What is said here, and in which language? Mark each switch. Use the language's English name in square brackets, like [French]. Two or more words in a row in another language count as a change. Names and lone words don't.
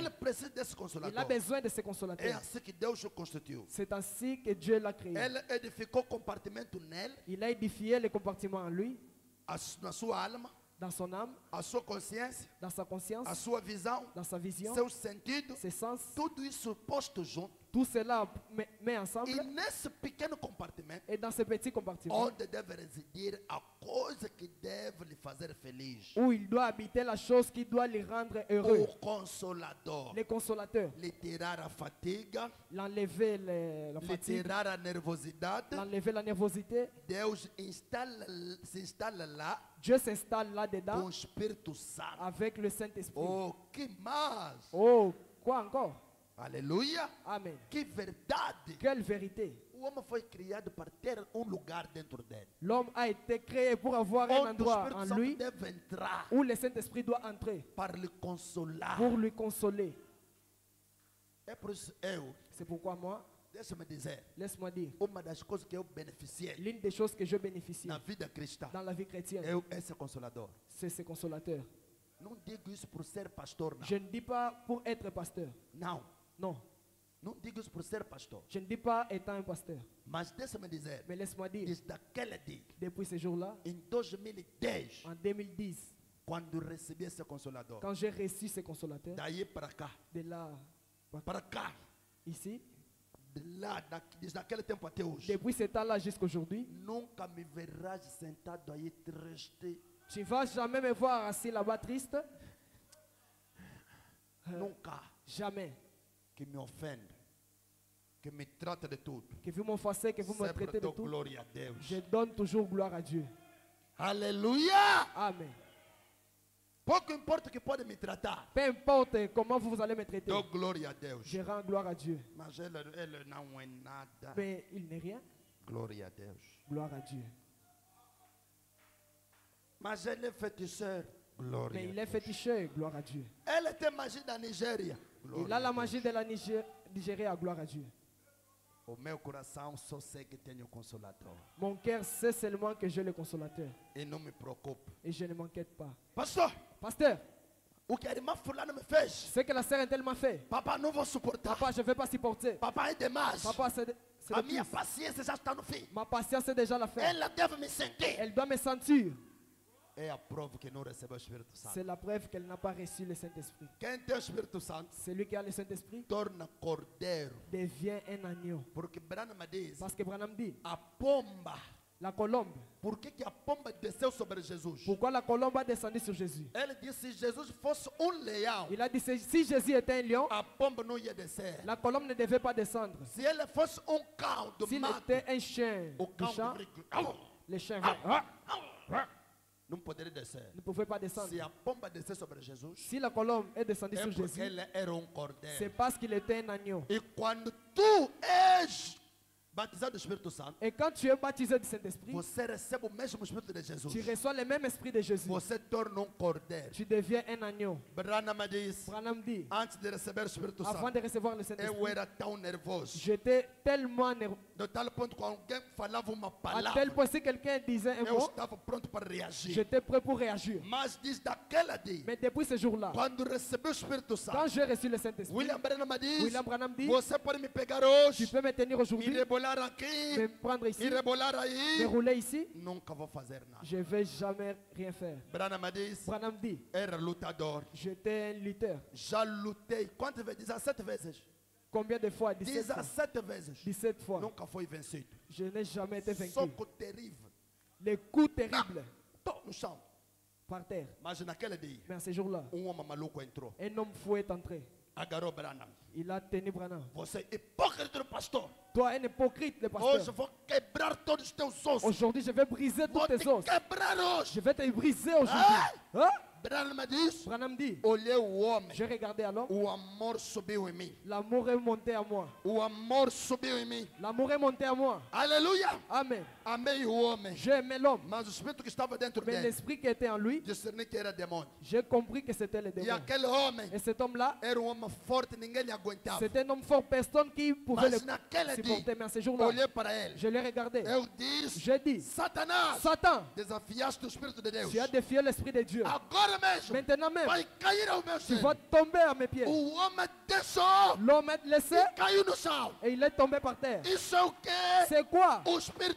[Portuguese] Ele precisa desse [French] Il a [Portuguese] consolador. [French] besoin de ce [Portuguese] É [French] consolateur. [Portuguese] assim que Deus o constituiu. [French] C'est ainsi que Dieu l'a créé. [Portuguese] Ele edificou compartimento nele, [French] Il a édifié les compartiments en lui, [Portuguese] na sua alma, [French] dans son âme, [Portuguese] a sua consciência, [French] dans sa [Portuguese] a [French] conscience, [Portuguese] sua visão, [French] dans sa vision, [Portuguese] seus sentidos, [French] ses sens. [Portuguese] tudo isso posto junto. [French] Tout cela met [Portuguese] E [French] ensemble. [Portuguese] nesse pequeno compartimento, [French] Et dans ce petit compartiment, [Portuguese] onde deve residir a coisa que deve lhe fazer feliz. [French] où il doit habiter la chose qui doit le rendre heureux. [Portuguese] O consolador. [French] Les consolateurs. [Portuguese] Lhe tirar a fatiga, [French] L'enlever la [Portuguese] lhe [French] fatigue, [Portuguese] tirar a nervosidade. [French] l'enlever la nervosité. [Portuguese] Deus se instala lá [French] Dieu s'installe [Portuguese] com [French] là-dedans [Portuguese] o Espírito Santo. [French] avec le Saint-Esprit. [Portuguese] Oh, que mais! [French] Oh, quoi encore? [Portuguese] Aleluia! [French] Amen. [Portuguese] Que verdade! [French] Quelle vérité! [Portuguese] O homem foi criado para ter lugar dentro dele. [French] L'homme a été créé pour avoir un [Portuguese] Onde o [French] endroit [Portuguese] Espírito [French] en [Portuguese] Santo [French] lui [Portuguese] deve entrar [French] où le Saint-Esprit doit entrer [Portuguese] para lhe consolar. [French] pour lui consoler. [Portuguese] É por isso eu, [French] C'est pourquoi moi, [Portuguese] deixa-me dizer, [French] laisse-moi dire, [Portuguese] uma das coisas que eu beneficiei [French] l'une des choses que je bénéficie [Portuguese] na vida cristã [French] dans la vie chrétienne, [Portuguese] é esse consolador. [French] c'est ce consolateur. [Portuguese] Não digo isso por ser pastor, não. [French] Je ne dis pas pour être pasteur. [Portuguese] Não. [French] Non. [Portuguese] Não digo isso por ser pastor. [French] Je ne dis pas étant un pasteur. [Portuguese] Mas deixa-me dizer, [French] Mais laisse-moi dire, [Portuguese] desde aquele dia, [French] depuis ce jour-là, [Portuguese] em 2010, [French] en 2010, [Portuguese] quando recebi esse consolador, [French] quand j'ai reçu ce consolateur, [Portuguese] daí para cá, [French] de là, [Portuguese] para cá, [French] ici, [Portuguese] de lá, desde aquele tempo até hoje, [French] depuis ce temps-là jusqu'aujourd'hui, [Portuguese] nunca me verás sentado aí triste. [French] tu ne vas jamais me voir assis là-bas triste. [Portuguese] Nunca. [French] Jamais. [Portuguese] Que me ofende, que me trata de tudo. [French] Que vous m'offensez, que vous me [Portuguese] Sempre [French] traitez de [Portuguese] dou [French] tout. [Portuguese] glória a Deus. [French] Je donne toujours gloire à Dieu. [Portuguese] Aleluia! [French] Amen. [Portuguese] Pouco importa que pode me tratar. [French] Peu importe comment vous allez me traiter, [Portuguese] Dou glória a Deus. [French] je rends gloire à Dieu. [Portuguese] Mas ele não é nada. [French] Mais il n'est rien. [Portuguese] Glória a Deus. [French] Gloire à Dieu. [Portuguese] Mas ele é feiticeiro. Glória [French] Mais [Portuguese] a [French] il est [Portuguese] Deus. [French] féticheur. Gloire à Dieu. [Portuguese] Ele tem magia da Nigéria. [French] Il [Portuguese] Glória a a [French] la [Portuguese] Deus. [French] magie de la Nigeria. Gloire à Dieu. [Portuguese] O meu coração só sei que tenho Consolador. [French] Mon cœur sait seulement que j'ai le consolateur. [Portuguese] E não me preocupe. [French] Et je ne m'inquiète pas. [Portuguese] Pastor, [French] Pasteur, [Portuguese] o que a irmã fulana me fez? [French] ce que la sœur Intel m'a fait, [Portuguese] Papa, não vou suportar. [French] papa, je ne vais pas supporter. [Portuguese] Papa, é demais. [French] Papa, c'est [Portuguese] A [French] de [Portuguese] minha [French] plus. [Portuguese] paciência já está no fim. [French] Ma patience est déjà la fin. [Portuguese] Ela deve me sentir. [French] Elle doit me sentir. [Portuguese] É a prova que não recebeu o Espírito Santo. [French] C'est la preuve qu'elle n'a pas reçu le Saint-Esprit. [Portuguese] Quem tem o Espírito Santo [French] Celui qui a le Saint-Esprit [Portuguese] torna cordeiro. [French] devient un agneau. [Portuguese] Porque Branham diz, [French] Parce que Branham dit, [Portuguese] a pomba. [French] la colombe. [Portuguese] Por que a pomba desceu sobre Jesus? [French] Pourquoi la colombe a descendu sur Jésus? [Portuguese] Ele disse, se Jesus fosse leão, [French] Il a dit, si Jésus était un lion, [Portuguese] a pomba não ia descer. [French] la colombe ne devait pas descendre. [Portuguese] Se ele fosse cão do [French] S'il [Portuguese] mato, [French] était un chien [Portuguese] o [French] du [Portuguese] cão [French] champ, [Portuguese] deveria- [French] les chiens [Portuguese] não poderia descer. [French] ne pouvaient pas descendre. [Portuguese] Se a pomba descer sobre Jesus, [French] Si la colombe est descendue [Portuguese] é [French] sur [Portuguese] porque [French] Jésus, [Portuguese] ele era [French] c'est [Portuguese] cordeiro. [French] parce qu'il était un agneau. [Portuguese] E quando tu és batizado do Espírito Santo, [French] Et quand tu es baptisé du Saint-Esprit, [Portuguese] você recebe o mesmo Espírito de Jesus. [French] tu reçois le même esprit de Jésus. [Portuguese] Você torna cordeiro. [French] Tu deviens un agneau. [Portuguese] Branham diz, [French] Branham dit, [Portuguese] antes de receber o Espírito [French] avant [Portuguese] Santo, [French] de recevoir le [Portuguese] eu [French] Saint-Esprit, [Portuguese] era tão nervoso. [French] j'étais tellement nerveux. [Portuguese] De tal ponto que alguém falava uma [French] À tel [Portuguese] palavra, [French] point, si quelqu'un disait un [Portuguese] eu [French] mot, [Portuguese] estava pronto para reagir. [French] j'étais prêt pour réagir. [Portuguese] Mas diz daquela dia, [French] Mais depuis ce jour-là, [Portuguese] quando recebeu o Espírito [French] quand [Portuguese] Santo, [French] j'ai reçu le Saint-Esprit, [Portuguese] William Branham diz, [French] William Branham dit, [Portuguese] você pode me pegar [French] tu [Portuguese] hoje, [French] peux me tenir [Portuguese] me [French] aujourd'hui, [Portuguese] rebolar aqui, [French] me prendre [Portuguese] e [French] ici, [Portuguese] rebolar [French] me [Portuguese] aí. [French] rouler ici, [Portuguese] Nunca vou fazer nada. [French] je ne vais jamais rien faire. [Portuguese] Branham diz, [French] Branham dit, [Portuguese] era lutador. [French] j'étais un lutteur. [Portuguese] Já lutei. Quantas vezes? 17 vezes. [French] Combien de fois? 17 fois. [Portuguese] 17 vezes. [French] 17 fois. [Portuguese] Nunca foi vencido. [French] Je n'ai jamais été vaincu. [Portuguese] Soco terrível. [French] Les coups terribles [Portuguese] Tô no chão. [French] par terre. [Portuguese] Mas naquele dia, [French] Mais à ce jour-là, [Portuguese] homem maluco entrou. [French] un homme fou est entré. [Portuguese] Agarrou Branham. [French] Il a tenu Branham. [Portuguese] Você é hipócrita do pastor. [French] Toi, un hypocrite, le [Portuguese] Hoje [French] pasteur. [Portuguese] vou quebrar todos os teus ossos. [French] Aujourd'hui, je vais briser tous [Portuguese] Vou te [French] tes os. [Portuguese] quebrar hoje. [French] Je vais te briser aujourd'hui. Hein? [Portuguese] Branham diz, [French] Branham dit, [Portuguese] olhei o homem. [French] j'ai regardé à l'homme. [Portuguese] O amor subiu em mim. [French] L'amour est monté à moi. [Portuguese] O amor subiu em mim. [French] L'amour est monté à moi. [Portuguese] Aleluia. [French] Amen. [Portuguese] Amei o homem. [French] J'ai aimé l'homme. [Portuguese] Mas o espírito que estava dentro [French] Mais [Portuguese] dele, [French] l'esprit qui était en lui, [Portuguese] discerni que era demônio. [French] j'ai compris que c'était le [Portuguese] E [French] démon. [Portuguese] aquele homem [French] Et cet homme-là, [Portuguese] era homem forte, ninguém lhe aguentava. [French] c'était un homme fort, personne qui pouvait [Portuguese] Mas [French] le [Portuguese] naquele [French] supporter. [Portuguese] dia, [French] Mais à ce jour-là, [Portuguese] olhei para ele. [French] je l'ai regardé. [Portuguese] Eu disse, [French] J'ai dit, [Portuguese] Satanás, [French] Satan, [Portuguese] desafiaste o Espírito de Deus. [French] tu as défié l'esprit de Dieu. [Portuguese] Agora mesmo, [French] Maintenant même, [Portuguese] vai cair ao meu [French] tu [Portuguese] chão. [French] vas tomber à mes pieds. [Portuguese] O homem deixou [French] L'homme est laissé [Portuguese] e caiu no chão. [French] et il est tombé par terre. [Portuguese] Isso é o quê? [French] C'est quoi? [Portuguese] O Espírito